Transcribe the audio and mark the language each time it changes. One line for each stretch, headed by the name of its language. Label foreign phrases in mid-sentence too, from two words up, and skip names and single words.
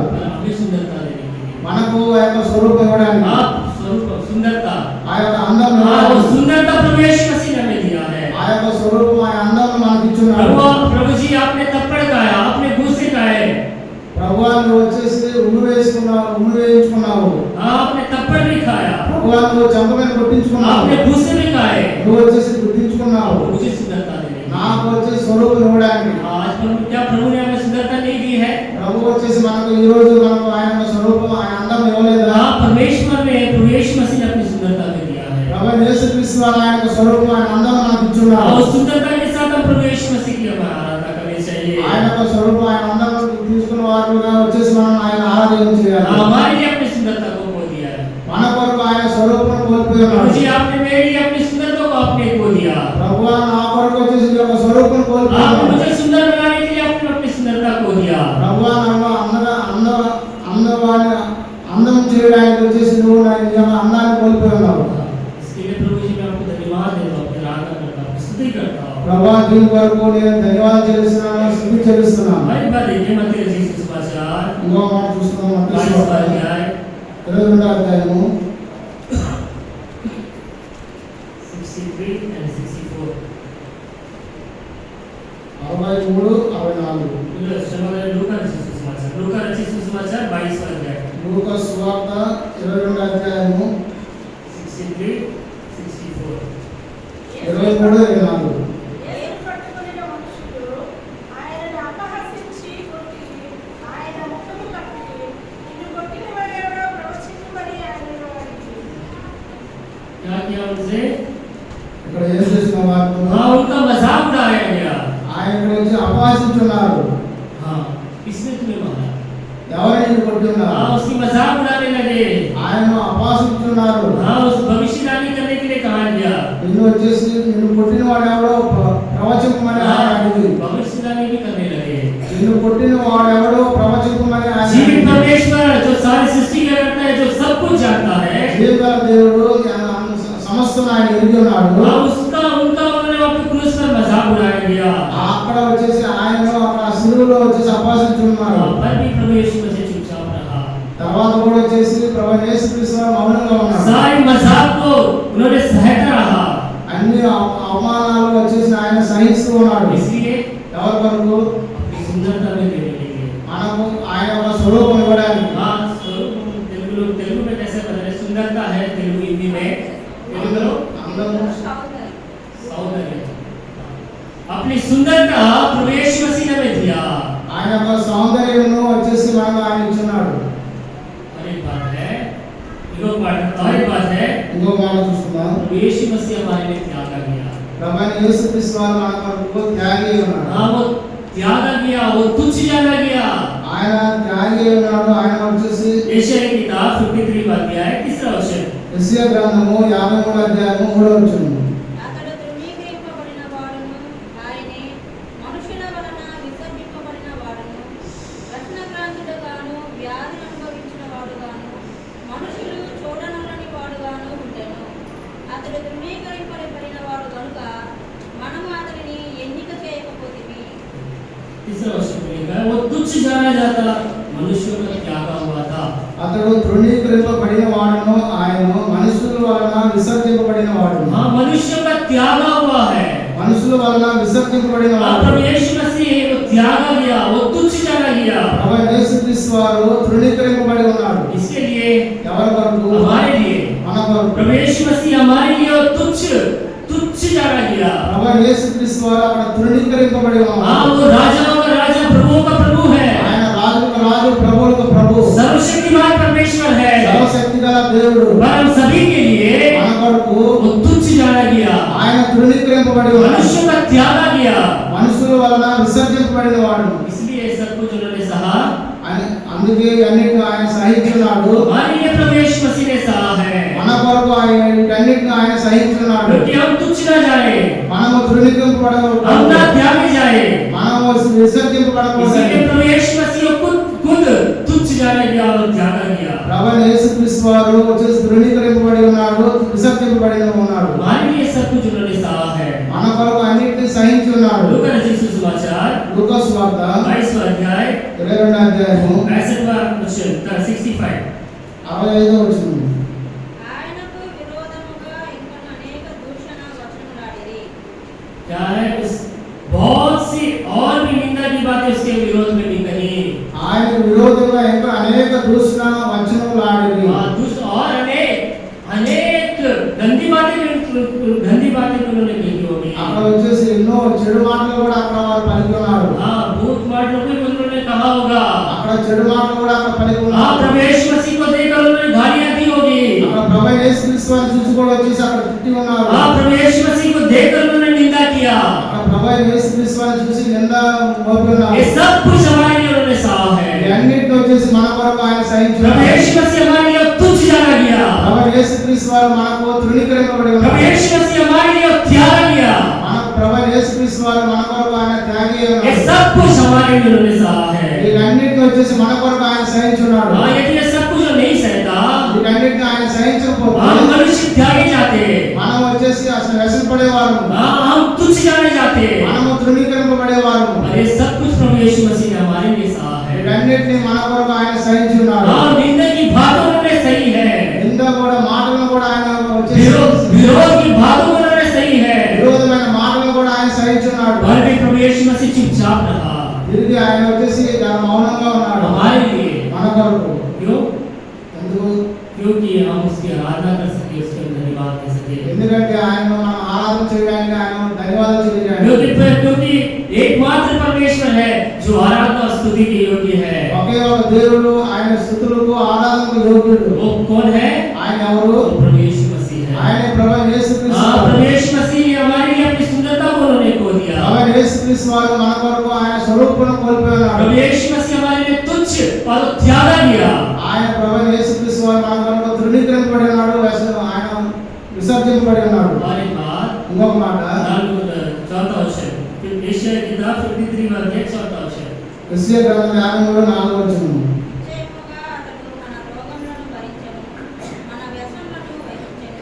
Hindi: अपनी सुंदरता देने के लिए।
Telugu: మనకు ఆ యొక్క స్వరూపం ఇవ్వడానికి
Hindi: हाँ, स्वरूप सुंदरता।
Telugu: ఆ యొక్క అందం
Hindi: हाँ, वो
Telugu: ఇవ్వడానికి
Hindi: सुंदरता प्रभु यीशु मसीह ने हमें दिया है।
Telugu: ఆ యొక్క స్వరూపం ఆ అందం మనకి ఇచ్చున్నాడు.
Hindi: प्रभु जी आपने थप्पड़ खाया, आपने घूसे खाए।
Telugu: ప్రభువా నువ్వు వచ్చేసి ఉమ్మి వేయించుకున్నావు.
Hindi: हाँ, आपने थप्पड़ भी खाया,
Telugu: ప్రభువా నువ్వు చంప మీద కొట్టించుకున్నావు.
Hindi: आपने घूसे भी खाए।
Telugu: నువ్వు వచ్చేసి గుర్తించుకున్నావు.
Hindi: मुझे सुंदरता देने के लिए।
Telugu: నాకు వచ్చేసి స్వరూపం ఇవ్వడానికి
Hindi: आज क्या प्रभु ने हमें सुंदरता नहीं दी है?
Telugu: ప్రభు వచ్చేసి మనకు ఈ రోజు మనకు ఆయన యొక్క స్వరూపం ఆయన అందం ఇవ్వలేదా?
Hindi: हाँ, परमेश्वर ने प्रभु यीशु मसीह ने अपनी सुंदरता में दिया है।
Telugu: ప్రభు యేసుక్రీస్తు వారు ఆయన యొక్క స్వరూపం ఆయన అందం మనకు
Hindi: और
Telugu: ఇచ్చున్నారు.
Hindi: उस सुंदरता के साथ हम प्रभु यीशु मसीह की हमें आराधना करनी चाहिए।
Telugu: ఆయన యొక్క స్వరూపం ఆయన అందం తీసుకున్న వారుగా వచ్చేసి మనం ఆయన ఆరాధన చేయాలి.
Hindi: हमारे लिए अपनी सुंदरता को खो दिया है।
Telugu: మన కొరకు ఆయన స్వరూపం కోల్పోయి
Hindi: प्रभु
Telugu: ఉన్నాడు.
Hindi: जी आपने मेरे लिए अपनी सुंदरता को आपने खो दिया।
Telugu: ప్రభువా నా కొరకు వచ్చేసి నీ యొక్క స్వరూపం కోల్పోయి
Hindi: आपने
Telugu: ఉన్నాడు.
Hindi: मुझे सुंदर बनाने के लिए आपने अपनी सुंदरता खो दिया।
Telugu: ప్రభువా నన్ను అందం చేయడానికి వచ్చేసి నువ్వు నా యొక్క అందాన్ని కోల్పోయి ఉన్నావు.
Hindi: इसके लिए प्रभु जी मैं आपको धन्यवाद देता हूँ, आराधना करता हूँ, स्तुति करता हूँ।
Telugu: ప్రభువా దీని కొరకు నేను ధన్యవాదాలు చెల్లిస్తున్నాను, స్తుతి చెల్లిస్తున్నాను.
Hindi: हमारी बात देखिए मत्ती रचित सुसमाचार
Telugu: ఇంకో మాట చూస్తున్నాం.
Hindi: 22वां अध्याय
Telugu: 22వ అధ్యాయము
Hindi: 63 and 64।
Telugu: 63, 64.
Hindi: लूका रचित सुसमाचार 22वां अध्याय
Telugu: లూకా సువార్త 22వ అధ్యాయము
Hindi: 63 64।
Telugu: 23, 24. యేసు పట్టుకొనిన మనుషులు ఆయనను అపహసించి కొట్టి ఆయన ముఖము కప్పి నిన్ను కొట్టిన వాడెవడో ప్రవచించమని ఆయనను అడిగి
Hindi: क्या किया उनसे?
Telugu: ఇక్కడ ఏం చేసిన వారు
Hindi: हाँ, उनका मजाक उड़ाया गया।
Telugu: ఆయన గురించి అపహాసించున్నారు.
Hindi: हाँ, किसने तुम्हें मारा?
Telugu: ఎవరిని కొట్టున్నారు?
Hindi: हाँ, उसकी मजाक उड़ाने लगे।
Telugu: ఆయనను అపహాసించున్నారు.
Hindi: हाँ, उस भविष्यवाणी करने के लिए कहा गया।
Telugu: నిన్ను వచ్చేసి నిన్ను కొట్టిన వాడు ఎవడో ప్రవచించమని ఆయన అడిగింది.
Hindi: भविष्यवाणी भी करने लगे।
Telugu: నిన్ను కొట్టిన వాడు ఎవడో ప్రవచించమని ఆయన
Hindi: जीवित
Telugu: అడిగింది.
Hindi: परमेश्वर जो सारी सृष्टि का करता है, जो सब कुछ जानता है,
Telugu: జీవగల దేవుడు సమస్తం ఆయన ఎరిగి ఉన్నాడు.
Hindi: हाँ, उसका उनका उन्होंने वहाँ पे क्रूस पर मजाक उड़ाया गया।
Telugu: అక్కడ వచ్చేసి ఆయన అక్కడ సిలువలో వచ్చేసి అపహాసించున్నారు.
Hindi: पर भी प्रभु यीशु मसीह चुपचाप रहा।
Telugu: తర్వాత కూడా వచ్చేసి ప్రభు యేసుక్రీస్తు వారు మౌనంగా ఉన్నారు.
Hindi: सारी मजाक को उन्होंने सहता रहा।
Telugu: అన్ని అవమానాలు వచ్చేసి ఆయన సహిస్తూ ఉన్నాడు.
Hindi: इसलिए
Telugu: ఎవరి కొరకు?
Hindi: अपनी सुंदरता में देने के लिए।
Telugu: మనకు ఆయన ఒక స్వరూపం ఇవ్వడానికి.
Hindi: हाँ, तेलुगु में कैसे बता रहे? सुंदरता है तेलुगु, हिंदी में तेलुगु
Telugu: అందము
Hindi: सौंदर्य। अपनी सुंदरता प्रभु यीशु मसीह ने हमें दिया।
Telugu: ఆయన యొక్క సౌందర్యమును వచ్చేసి మనకు ఆయన ఇచ్చున్నాడు.
Hindi: और एक बात है, और एक बात है,
Telugu: ఇంకో మాట చూస్తున్నాం.
Hindi: प्रभु यीशु मसीह हमारे लिए त्याग किया।
Telugu: ప్రభు యేసుక్రీస్తు వారు మన కొరకు త్యాగి ఉన్నాడు.
Hindi: हाँ, वो त्याग किया, वो तुच्छ जाना गया।
Telugu: ఆయన త్యాగి ఉన్నాడు. ఆయన వచ్చేసి
Hindi: यशायाह की किताब 53वां अध्याय 3रा वचन।
Telugu: యెషయా గ్రంథము 53వ అధ్యాయము 3వ వచనం. అతడు ధృవీకరింపబడిన వాడును, ఆయనే మనుషుల వలన విసర్జింపబడిన వాడును, రత్నక్రాంతుడుగాను, వ్యాధిని అనుభవించిన వాడుగాను, మనుషులు చూడనొల్లని వాడుగాను ఉండెను. అతడు ధృవీకరింపబడిన వాడు కనుక మనము అతనిని ఎన్నిక చేయకపోతిమి.
Hindi: तीसरा वचन लिखा है, वो तुच्छ जाना जाता, मनुष्यों का त्यागा हुआ था।
Telugu: అతడు తృణీకరింపబడిన వాడును, ఆయన మనుషుల వలన విసర్జింపబడిన వాడును.
Hindi: हाँ, मनुष्यों का त्यागा हुआ है।
Telugu: మనుషుల వలన విసర్జింపబడిన
Hindi: हाँ,
Telugu: వాడు.
Hindi: प्रभु यीशु मसीह वो त्यागा गया, वो तुच्छ जाना गया।
Telugu: ప్రభు యేసుక్రీస్తు వారు తృణీకరింపబడి ఉన్నాడు.
Hindi: इसके लिए
Telugu: ఎవరి కొరకు?
Hindi: हमारे लिए
Telugu: మన కొరకు.
Hindi: प्रभु यीशु मसीह हमारे लिए वो तुच्छ जाना गया।
Telugu: ప్రభు యేసుక్రీస్తు వారు అక్కడ తృణీకరింపబడి
Hindi: हाँ,
Telugu: ఉన్నాడు.
Hindi: वो राजाओं का राजा, प्रभुओं का प्रभु है,
Telugu: ఆయన రాజులకు రాజు, ప్రభువులకు ప్రభు,
Hindi: सर्वशक्तिमान परमेश्वर है।
Telugu: సర్వశక్తి గల దేవుడు.
Hindi: पर हम सभी के लिए
Telugu: మన కొరకు
Hindi: वो तुच्छ जाना गया,
Telugu: ఆయన తృణీకరింపబడి ఉన్నాడు.
Hindi: मनुष्यों का त्यागा गया।
Telugu: మనుషుల వలన విసర్జింపబడిన వాడు.
Hindi: इसलिए सब कुछ उन्होंने सहा।
Telugu: అందుకే అన్నిటిని ఆయన సహించున్నాడు.
Hindi: हमारे लिए प्रभु यीशु मसीह ने सहा है,
Telugu: మన కొరకు ఆయన వీటన్నిటిని ఆయన సహించున్నాడు.
Hindi: क्योंकि हम तुच्छ न जाए।
Telugu: మనము తృణీకరింపబడకూడదు,
Hindi: हम ना त्यागे जाए।
Telugu: మనము విసర్జింపబడకూడదు।
Hindi: इसीलिए प्रभु यीशु मसीह को खुद तुच्छ जाने दिया और त्यागा किया।
Telugu: ప్రభువైన యేసుక్రీస్తు వారు వచ్చేసి తృణీకరింపబడి ఉన్నాడు, విసర్జింపబడి ఉన్నాడు।
Hindi: हमारे लिए सब कुछ उन्होंने सहा है।
Telugu: మన కొరకు అన్నిటిని సహించి ఉన్నాడు।
Hindi: लूका रचित सुसमाचार
Telugu: లూకా సువార్త
Hindi: 22वां अध्याय
Telugu: 22వ అధ్యాయము
Hindi: 65वां वचन 65।
Telugu: 65వ వచనం। ఆయనకు విరోధముగా ఇంకను అనేక దూషణ వచనములాడిరి।
Hindi: क्या है, उस बहुत सी और भी निंदा की बातें उसके विरोध में भी कही।
Telugu: ఆయన విరోధంగా ఇంకా అనేక దూషణ వచనములు ఆడిరి।
Hindi: और अनेक गंदी बातें उन्होंने कही होगी।
Telugu: అక్కడ వచ్చేసి ఎన్నో చెడు మాటలు కూడా అక్కడ వారు పలికి ఉన్నారు।
Hindi: हाँ,
Telugu: బూతు మాటలు
Hindi: को भी उन्होंने कहा होगा।
Telugu: అక్కడ చెడు మాటలు కూడా అక్కడ పలికి
Hindi: हाँ,
Telugu: ఉన్నారు।
Hindi: प्रभु यीशु मसीह को देखकर उन्होंने गालियां दी होगी।
Telugu: అక్కడ ప్రభువైన యేసుక్రీస్తు వారిని చూసి కూడా వచ్చేసి అక్కడ తిట్టి ఉన్నారు।
Hindi: हाँ, प्रभु यीशु मसीह को देखकर उन्होंने निंदा किया।
Telugu: అక్కడ ప్రభువైన యేసుక్రీస్తు వారిని చూసి నింద మోపి ఉన్నారు।
Hindi: ये सब कुछ हमारे लिए उन्होंने सहा है।
Telugu: అన్నిటిని వచ్చేసి మన కొరకు ఆయన సహించి
Hindi: प्रभु
Telugu: ఉన్నారు।
Hindi: यीशु मसीह हमारे लिए तुच्छ जाना गया।
Telugu: ప్రభువైన యేసుక్రీస్తు వారు మనకు తృణీకరింపబడి
Hindi: प्रभु
Telugu: ఉన్నారు।
Hindi: यीशु मसीह हमारे लिए त्यागा गया।
Telugu: మనకు ప్రభువైన యేసుక్రీస్తు వారు మన కొరకు ఆయన త్యాగి
Hindi: ये
Telugu: ఉన్నారు।
Hindi: सब कुछ हमारे लिए उन्होंने सहा है।
Telugu: వీటన్నిటిని వచ్చేసి మన కొరకు ఆయన సహించి ఉన్నాడు।
Hindi: हाँ, यदि ये सब कुछ नहीं सहता,
Telugu: వీటన్నిటిని ఆయన సహించకపోతే
Hindi: हम मनुष्य त्यागे जाते।
Telugu: మనం వచ్చేసి అసలు వ్యసనపడేవారు,
Hindi: हाँ, हम तुच्छ जाने जाते।
Telugu: మనము తృణీకరింపబడేవారు।
Hindi: और ये सब कुछ प्रभु यीशु मसीह ने हमारे लिए सहा है।
Telugu: వీటన్నిటిని మన కొరకు ఆయన సహించి ఉన్నాడు।
Hindi: हाँ, निंदा की बातों उन्होंने सही है।
Telugu: నింద కూడా మాటలను కూడా ఆయన వచ్చేసి
Hindi: विरोध की बातों उन्होंने सही है।
Telugu: విరోధమైన మాటలను కూడా ఆయన సహించి ఉన్నాడు।
Hindi: और भी प्रभु यीशु मसीह चुपचाप रहा
Telugu: తిరిగి ఆయన వచ్చేసి మౌనంగా ఉన్నాడు
Hindi: हमारे लिए।
Telugu: మన కొరకు।
Hindi: क्यों?
Telugu: ఎందుకు?
Hindi: क्योंकि हम उसकी आराधना कर सके, उसके धन्यवाद दे सके।
Telugu: ఎందుకంటే ఆయన మనం ఆరాధన చేయడానికి ఆయన ధన్యవాదాలు చేయడానికి
Hindi: क्योंकि एकमात्र परमेश्वर है जो आराधना और स्तुति के योग्य है।
Telugu: ఒకే ఒక దేవుడు, ఆయన స్తుతులకు ఆరాధనకు యోగ్యుడు।
Hindi: वो कौन है?
Telugu: ఆయన ఎవరు?
Hindi: वो प्रभु यीशु मसीह है।
Telugu: ఆయన ప్రభువైన యేసుక్రీస్తు
Hindi: हाँ,
Telugu: వారు।
Hindi: प्रभु यीशु मसीह ने हमारे लिए अपनी सुंदरता को उन्होंने खो दिया।
Telugu: ప్రభువైన యేసుక్రీస్తు వారు మన కొరకు ఆయన స్వరూపమును కోల్పోయినాడు।
Hindi: प्रभु यीशु मसीह हमारे लिए तुच्छ और त्यागा दिया।
Telugu: ఆయన ప్రభువైన యేసుక్రీస్తు వారు మన కొరకు తృణీకరింపబడి ఉన్నాడు, ఆయన విసర్జింపబడి ఉన్నాడు।
Hindi: और एक बात,
Telugu: ఇంకొక మాట,
Hindi: चौथा वचन, यशायाह की किताब 53वां अध्याय 4वां वचन।
Telugu: యెషయా గ్రంథం 53:4 వచనం। నిశ్చయముగా అతడు మన రోగములను భరించెను, మన వ్యసనములను వహించెను.